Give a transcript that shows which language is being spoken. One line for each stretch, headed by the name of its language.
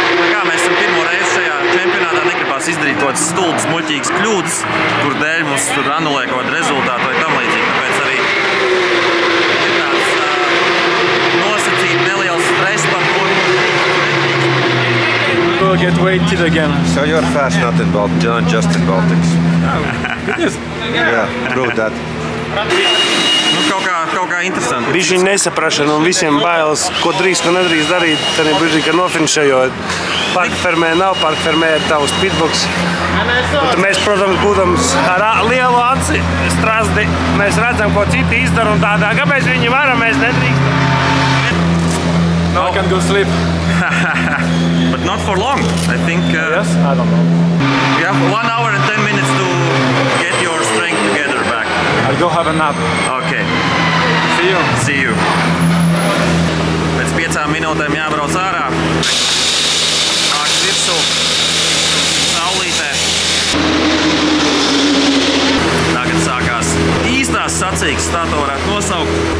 Latvian: Kā mēs esam pirmo reizi šajā čempionātā, negribās izdarīt kaut kādas stulbas, muļķīgas kļūdas, kur dēļ mums tur anulē kaut kādu rezultātu vai tam līdzīgi. Tāpēc arī ir tāds nosacīt neliels stress par to.
English: We'll get weighted again. So you're fast, not in Baltics, not just in Baltics. It is. Yeah, prove that.
Latvian: Nu, kaut kā interesanti. Bišķiņ nesaprašana un visiem bailes, ko drīkst, ko nedrīkst darīt. Tad ir bišķiņ, ka nofinišējot. Parkfermē nav, parkfermē ir tavs pitboks. Un mēs, protams, būdams ar lielu aci strasdi, mēs redzam, ko citi izdara un tādā. Kāpēc viņi varam, mēs nedrīkstam?
English: Now I can go sleep. But not for long. I think Yes? I don't know. you have 1 hour and 10 minutes to get your strength together back. I'll go have a nap. Okay. See you. See you.
Latvian: Pēc 5 minūtēm jābrauc ārā. Nāks virsū. Saulītē. Tagad sākās īstās sacīkstes, tā to varētu nosaukt.